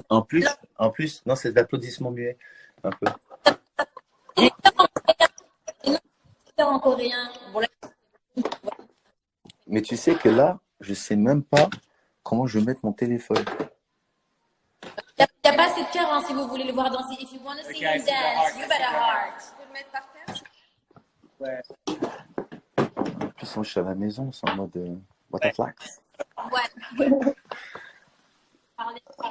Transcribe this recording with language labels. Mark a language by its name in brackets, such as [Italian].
[French] En plus, non, c'est de l'applaudissement muet. Un peu. Des cœurs en coréen. Bon, là... Mais tu sais que là, je sais même pas comment je vais mettre mon téléphone. Il n'y a pas assez de cœur, hein, si vous voulez le voir danser. [English] If you want to see him dance, you better heart. [French] Tu peux le mettre par terre? Ouais. En plus, je suis à la maison, c'est en mode butterfly. Ouais. Parlez.